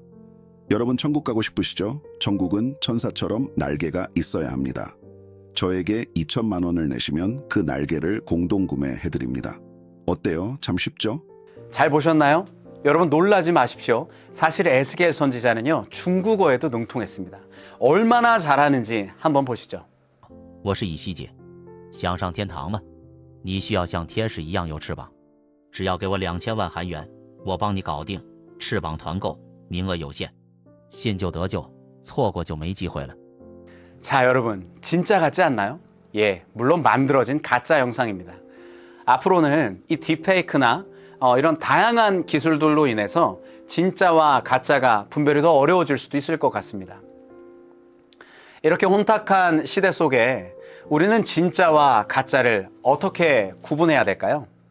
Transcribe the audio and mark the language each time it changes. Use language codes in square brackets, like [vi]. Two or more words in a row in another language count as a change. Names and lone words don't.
[ko] 여러분, 천국 가고 싶으시죠? 천국은 천사처럼 날개가 있어야 합니다. 저에게 2천만 원을 내시면 그 날개를 공동구매해드립니다. 어때요? 참 쉽죠? 잘 보셨나요? 여러분, 놀라지 마십시오. 사실 에스겔 선지자는요, 중국어에도 능통했습니다. 얼마나 잘하는지 한번 보시죠. [zh] 我是以西结，想上天堂吗？你需要像天使一样有翅膀，只要给我2000万韩元，我帮你搞定。翅膀团购，名额有限，信就得救，错过就没机会了。 [ko] 자, 여러분, 진짜 같지 않나요? 예, 물론 만들어진 가짜 영상입니다. 앞으로는 이 딥페이크나 이런 다양한 기술들로 인해서 진짜와 가짜가 분별이 더 어려워질 수도 있을 것 같습니다. 이렇게 혼탁한 시대 속에 우리는 진짜와 가짜를 어떻게 구분해야 될까요?